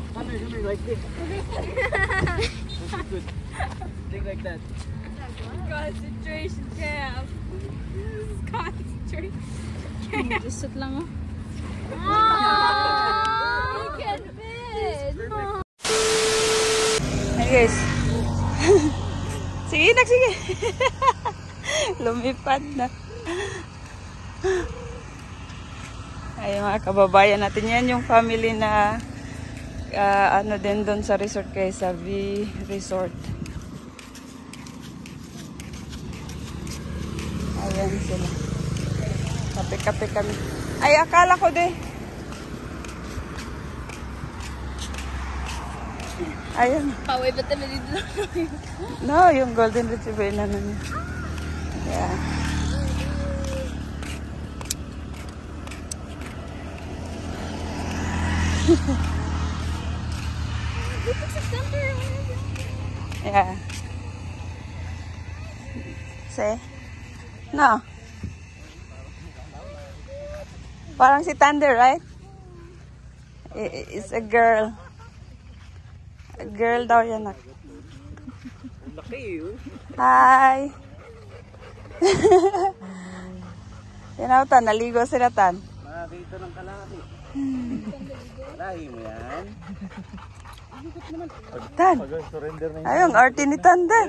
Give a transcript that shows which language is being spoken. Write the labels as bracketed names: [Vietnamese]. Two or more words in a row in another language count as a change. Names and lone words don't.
[English] Thunder, like this. That's good. Dig like that. Concentration camp. This is concentration camp. Just sit lang, oh. You can fit. Hey guys. [Filipino] Sige, sige. Lumipad na. Ay, mga kababayan natin yan, yung family na ano din doon sa resort kay Savi Resort. Ayan sila. Kape-kape kami. Ay, akala ko din. Ayan. Paway ba tayo dito? No, yung [English] golden retriever [Filipino] na nun. [English] Yeah. Yeah. Say? No. [Filipino] Parang si Thunder, right? [English] It's a girl. A girl [Filipino] daw yan. Laki yun. Hi! Yan tan, naligo sila tan. Makakita ng kalaki. Lahi mo yan. Tan! Ayun, arte ni Thunder.